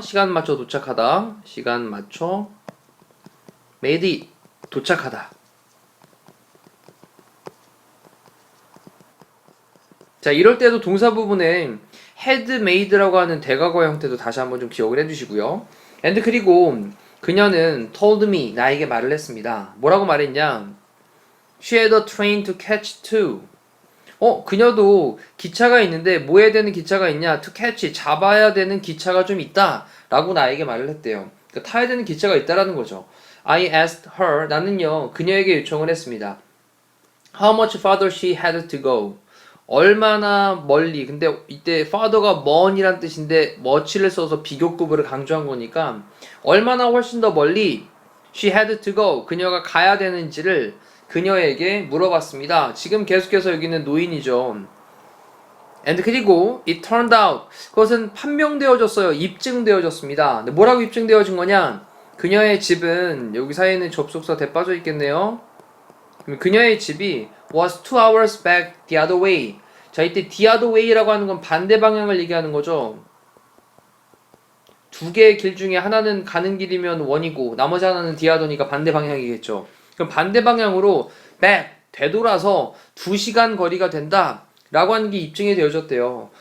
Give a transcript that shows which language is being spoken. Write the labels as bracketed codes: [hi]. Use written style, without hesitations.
[ko] 시간 맞춰 도착하다. 시간 맞춰 made 도착하다. 자, 이럴 때도 동사 부분에 [en] had made [ko] 라고 하는 대과거 형태도 다시 한번 좀 기억을 해주시고요. and 그리고 그녀는 [en] told me [ko] 나에게 말을 했습니다. 뭐라고 말했냐? [en] She had a train to catch too. [ko] 그녀도 기차가 있는데 뭐 해야 되는 기차가 있냐? [en] To catch [ko] 잡아야 되는 기차가 좀 있다 라고 나에게 말을 했대요. 그러니까 타야 되는 기차가 있다라는 거죠. [en] I asked her [ko] 나는요 그녀에게 요청을 했습니다. [en] How much farther she had to go. [ko] 얼마나 멀리. 근데 이때 farther가 먼이란 뜻인데 much를 써서 비교급을 강조한 거니까 얼마나 훨씬 더 멀리 [en] she had to go. [ko] 그녀가 가야 되는지를 그녀에게 물어봤습니다. 지금 계속해서 여기는 노인이죠. [en] And [ko] 그리고 [en] it turned out [ko] 그것은 판명되어졌어요. 입증되어졌습니다. 근데 뭐라고 입증되어진 거냐? 그녀의 집은 여기 사이에는 접속사 대 빠져 있겠네요. 그녀의 집이 [en] was 2 hours back the other way. [ko] 자, 이때 the other way라고 하는 건 반대 방향을 얘기하는 거죠. 두 개의 길 중에 하나는 가는 길이면 원이고 나머지 하나는 the other니까 반대 방향이겠죠. 그럼 반대 방향으로 back 되돌아서 2시간 거리가 된다 라고 하는 게 입증이 되어졌대요.